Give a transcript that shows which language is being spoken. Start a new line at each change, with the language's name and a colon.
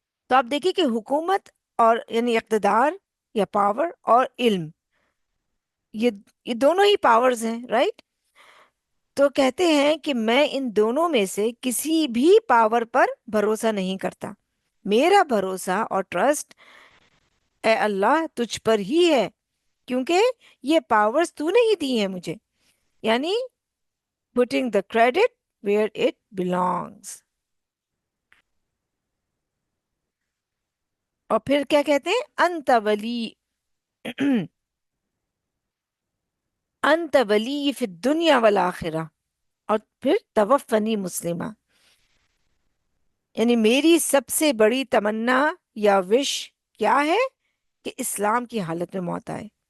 Urdu: تو آپ دیکھیں کہ حکومت اور یعنی اقتدار یا پاور اور علم، یہ دونوں ہی پاورز ہیں، رائٹ؟ تو کہتے ہیں کہ میں ان دونوں میں سے کسی بھی پاور پر بھروسہ نہیں کرتا. میرا بھروسہ اور ٹرسٹ اے اللہ تجھ پر ہی ہے، کیونکہ یہ پاورز تو نے ہی دی ہیں مجھے.
English: یعنی putting the credit where it belongs.
Urdu: اور پھر کیا کہتے ہیں؟
Arabic: انت ولی انت ولی فی الدنیا والآخرہ،
Urdu: اور پھر
Arabic: توفنی مسلمہ.
Urdu: یعنی میری سب سے بڑی تمنا یا وش کیا ہے؟ کہ اسلام کی حالت میں موت آئے.